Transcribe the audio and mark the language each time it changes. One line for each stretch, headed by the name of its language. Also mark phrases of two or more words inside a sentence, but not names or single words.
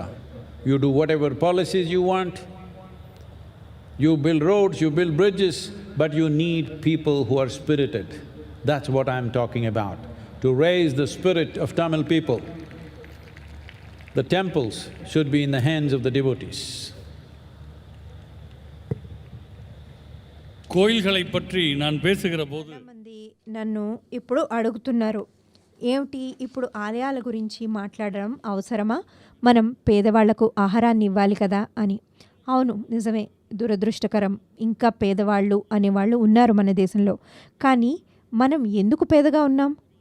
English: You do whatever policies you want, you build roads, you build bridges, but you need people who are spirited. That's what I'm talking about, to raise the spirit of Tamil people. The temples should be in the hands of the devotees.
Tamil: கோயில்களை பற்றி நான் பேசுகிற போது
Telugu: చాలామంది నన్ను ఇప్పుడు అడుగుతున్నారు, ఏమిటి ఇప్పుడు ఆలయాల గురించి మాట్లాడడం అవసరమా? మనం పేదవాళ్లకు ఆహారాన్ని ఇవ్వాలి కదా అని. అవును, నిజమే. దురదృష్టకరం, ఇంకా పేదవాళ్ళు అనేవాళ్ళు ఉన్నారు మన దేశంలో. కానీ మనం ఎందుకు పేదగా ఉన్నాం?